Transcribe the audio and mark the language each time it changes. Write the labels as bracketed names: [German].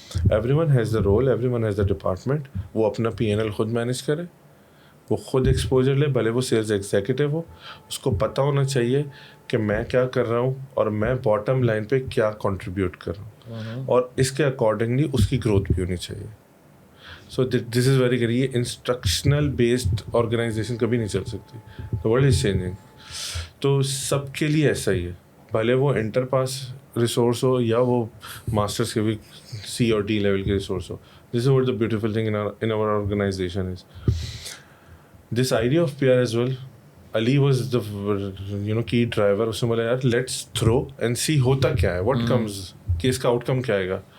[English] Everyone has the role, everyone has the department. [Urdu] وہ اپنا P&L خود manage کرے, وہ خود ایکسپوجر لے, بھلے وہ سیلز ایگزیکٹو ہو. اس کو پتہ ہونا چاہیے کہ میں کیا کر رہا ہوں اور میں باٹم لائن پہ کیا کنٹریبیوٹ کر رہا ہوں, اور اس کے اکارڈنگلی اس کی گروتھ بھی ہونی چاہیے. [English] So this is very great. [Urdu] یہ انسٹرکشنل بیسڈ آرگنائزیشن کبھی نہیں چل سکتی. [English] The world is changing. [Urdu] تو سب کے لیے ایسا ہی ہے, بھلے وہ انٹر پاس ریسورس ہو یا وہ ماسٹرس کے بھی C اور D لیول کے resource ہو. [English] This is what the beautiful thing in our organization is this idea of PR as well. Ali was the key driver. [Urdu] اس نے بولا یار [English] let's throw and see [Urdu] ہوتا کیا ہے, [English] what comes, [Urdu] کہ اس کا آؤٹ کم کیا آئے گا.